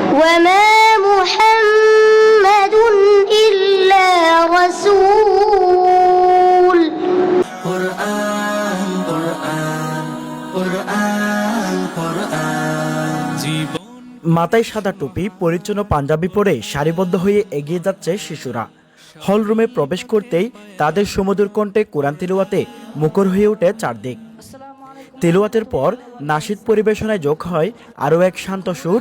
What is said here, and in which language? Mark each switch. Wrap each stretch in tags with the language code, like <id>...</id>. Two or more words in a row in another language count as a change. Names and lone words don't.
<ar>وما محمد إلا رسول قرآن قرآن قرآن قرآن</ar> <bn>মাথায় সাদা টুপি, পরিচ্ছন্ন পাঞ্জাবি পরে সারিবদ্ধ হয়ে এগিয়ে যাচ্ছে শিশুরা। হলরুমে প্রবেশ করতেই তাদের সুমধুর কণ্ঠে কোরআন তিলাওয়াতে মুখর হয়ে ওঠে চারদিক। তিলাওয়াতের পর নাশিদ পরিবেশনায় যোগ হয় আরও এক শান্ত সুর।</bn>